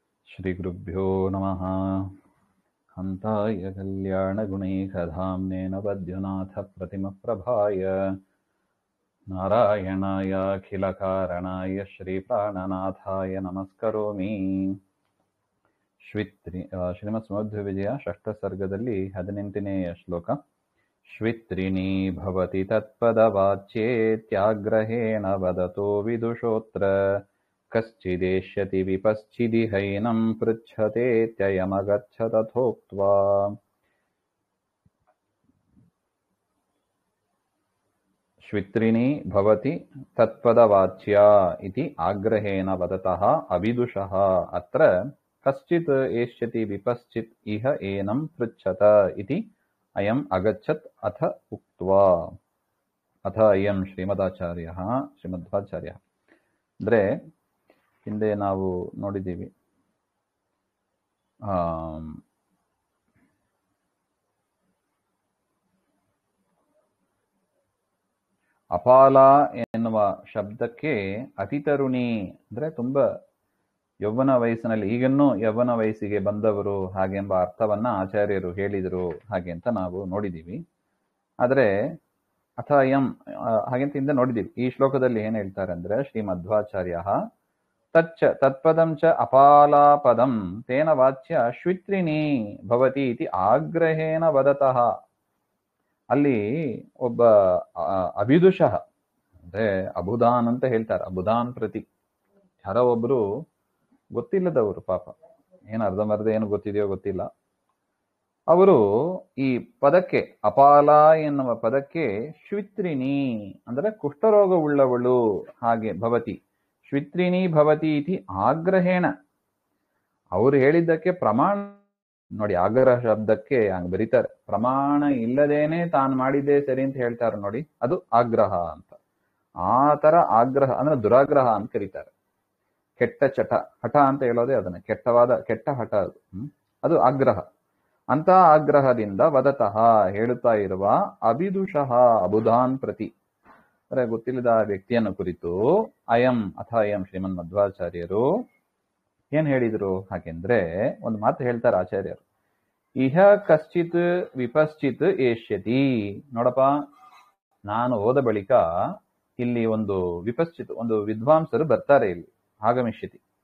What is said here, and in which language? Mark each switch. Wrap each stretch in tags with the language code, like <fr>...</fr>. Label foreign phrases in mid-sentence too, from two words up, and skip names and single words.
<sa>श्रीगुरुभ्यो नमः। हन्ताय कल्याणगुणैकधाम्नेन पद्मनाथप्रतिमप्रभाय नारायणाय अखिलकारणाय श्रीप्राणनाथाय नमस्करोमि।</sa> <kn>ಶ್ರೀಮತ್ಸಮಧ್ವವಿಜಯ ಷಷ್ಠ ಸರ್ಗದಲ್ಲಿ 18ನೇಯ ಶ್ಲೋಕ.</kn> <sa>ಶ್ವಿತ್ರಿಣೀ ಭವತಿ ತತ್ಪದವಾಚ್ಯೇತ್ಯಾಗ್ರಹೇಣ ವದತೋ ವಿದುಷೋತ್ರ ಕಶ್ಚಿದೇಷ್ಯತಿ ವಿಪಶ್ಚಿದಿ ಹೈನಂ ಪೃಚ್ಛತೇತ್ಯಯಮಗಚ್ಚ ತಥೋಕ್ತ್ವಾ. ಶ್ವಿತ್ರಿಣೀ ಭವತಿ ತತ್ಪದವಾಚ್ಯ ಇತಿ ಆಗ್ರಹೇಣ ವದತಃ ಅವಿದುಷಃ ಅತ್ರ ಕಶ್ಚಿತ್ ಏಷ್ಯತಿ ವಿಪಶ್ಚಿತ್ ಇಹ ಏನಂ ಪೃಚ್ಛತ ಇತಿ ಅಯಂ ಅಗಚ್ಚತ್ ಅಥ ಉಕ್ತ್ವಾ. ಅಥ ಅಯಂ ಶ್ರೀಮದಾಚಾರ್ಯಃ ಶ್ರೀಮಧ್ವಾಚಾರ್ಯ.</sa> <kn>ಅಂದ್ರೆ ಹಿಂದೆ ನಾವು ನೋಡಿದ್ದೀವಿ, ಅಪಾಲ ಎನ್ನುವ ಶಬ್ದಕ್ಕೆ ಅತಿತರುಣಿ ಅಂದ್ರೆ ತುಂಬಾ ಯೌವನ ವಯಸ್ಸಿನಲ್ಲಿ, ಈಗನ್ನೂ ಯೌವನ ವಯಸ್ಸಿಗೆ ಬಂದವರು ಹಾಗೆಂಬ ಅರ್ಥವನ್ನ ಆಚಾರ್ಯರು ಹೇಳಿದರು ಹಾಗೆ ಅಂತ ನಾವು ನೋಡಿದ್ದೀವಿ. ಆದರೆ</kn> <sa>ಅಥ ಅಯಂ</sa> <kn>ಹಾಗೆಂತ ಹಿಂದೆ ನೋಡಿದ್ದೀವಿ. ಈ ಶ್ಲೋಕದಲ್ಲಿ ಏನ್ ಹೇಳ್ತಾರೆ ಅಂದ್ರೆ ಶ್ರೀಮಧ್ವಾಚಾರ್ಯ</kn> <sa>ತತ್ಪದಂ ಚ ಅಪಾಲಾಪದಂ ತೇನ ವಾಚ್ಯ ಶ್ವಿತ್ರಿಣೀ ಭವತಿ ಇತಿ ಆಗ್ರಹೇಣ ವದತಃ.</sa> <kn>ಅಲ್ಲಿ ಒಬ್ಬ ಅಭಿದುಷಃ ಅಂದ್ರೆ ಅಬುಧಾನ್ ಅಂತ ಹೇಳ್ತಾರೆ,</kn> <sa>ಅಬುಧಾನ್ ಪ್ರತಿ</sa> <kn>ಯಾರೋ ಒಬ್ರು ಗೊತ್ತಿಲ್ಲದವರು, ಪಾಪ ಏನು ಅರ್ಧಂಬರ್ಧ ಏನು ಗೊತ್ತಿದೆಯೋ ಗೊತ್ತಿಲ್ಲ, ಅವರು ಈ ಪದಕ್ಕೆ ಅಪಾಲ ಎನ್ನುವ ಪದಕ್ಕೆ ಶ್ವಿತ್ರಿಣಿ ಅಂದ್ರೆ ಕುಷ್ಠರೋಗವುಳ್ಳವಳು ಹಾಗೆ</kn> <sa>ಭವತಿ, ಶ್ವಿತ್ರಿಣಿ ಭವತಿ ಇತಿ ಆಗ್ರಹೇಣ.</sa> <kn>ಅವರು ಹೇಳಿದ್ದಕ್ಕೆ ಪ್ರಮಾಣ ನೋಡಿ, ಆಗ್ರಹ ಶಬ್ದಕ್ಕೆ ಹಂಗ ಬರೀತಾರೆ, ಪ್ರಮಾಣ ಇಲ್ಲದೇನೆ ತಾನು ಮಾಡಿದ್ದೇ ಸರಿ ಅಂತ ಹೇಳ್ತಾರೆ ನೋಡಿ, ಅದು ಆಗ್ರಹ ಅಂತ. ಆ ತರ ಆಗ್ರಹ ಅಂದ್ರೆ ದುರಾಗ್ರಹ ಅಂತ ಕರೀತಾರೆ. ಕೆಟ್ಟ ಚಟ, ಹಠ ಅಂತ ಹೇಳೋದೇ ಅದನ್ನ, ಕೆಟ್ಟ ಹಠ ಅದು. ಅದು ಆಗ್ರಹ. ಅಂತ ಆಗ್ರಹದಿಂದ ವದತಃ ಹೇಳುತ್ತಾ ಇರುವ</kn> <sa>ಅವಿದುಷಃ ಅಬುಧಾನ್ ಪ್ರತಿ</sa> <kn>ಅಂದ್ರೆ ಗೊತ್ತಿಲ್ಲದ ವ್ಯಕ್ತಿಯನ್ನು ಕುರಿತು</kn> <sa>ಅಯಂ ಅಥ ಅಯಂ</sa> <kn>ಶ್ರೀಮನ್ ಮಧ್ವಾಚಾರ್ಯರು ಏನ್ ಹೇಳಿದ್ರು ಹಾಗೆಂದ್ರೆ ಒಂದು ಮಾತು ಹೇಳ್ತಾರೆ ಆಚಾರ್ಯರು.</kn> <sa>ಇಹ ಕಶ್ಚಿತ್ ವಿಪಶ್ಚಿತ್ ಏಷ್ಯತಿ.</sa> <kn>ನೋಡಪ್ಪ, ನಾನು ಹೋದ ಬಳಿಕ ಇಲ್ಲಿ ಒಂದು ವಿಪಶ್ಚಿತ್ ಒಂದು ವಿದ್ವಾಂಸರು ಬರ್ತಾರೆ, ಇಲ್ಲಿ ಆಗಮಿಷ್ಯತಿ.</kn>